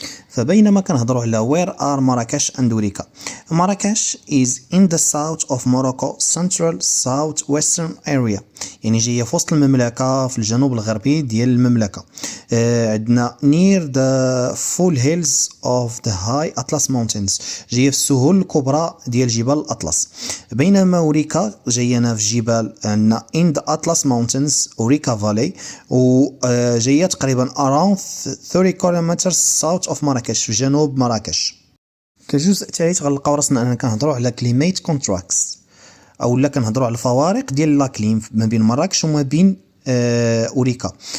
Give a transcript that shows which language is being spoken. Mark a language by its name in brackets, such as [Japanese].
[Arabic] فبينما كنهضروا على [English] where are Marrakesh and Ourika. Marrakesh is in the south of Morocco, central southwestern area، [Arabic] يعني جايه في وسط المملكه في الجنوب الغربي ديال المملكه. [English] عندنا near the full hills of the high Atlas mountains، [Arabic] جايه في السهول الكبرى ديال جبال الاطلس. بينما أوريكا جاينا في جبال عندنا [English] in the Atlas mountains [Arabic] أوريكا valley، وجايه تقريبا [English] around 30 kilometers south of [Arabic] مراكش في جنوب مراكش. كجزء ثالث غنلقاو راسنا اننا كنهضروا على كليميت كونتراكتس، او لا كنهضروا على الفوارق ديال لاكليم ما بين مراكش وما بين اوريكا.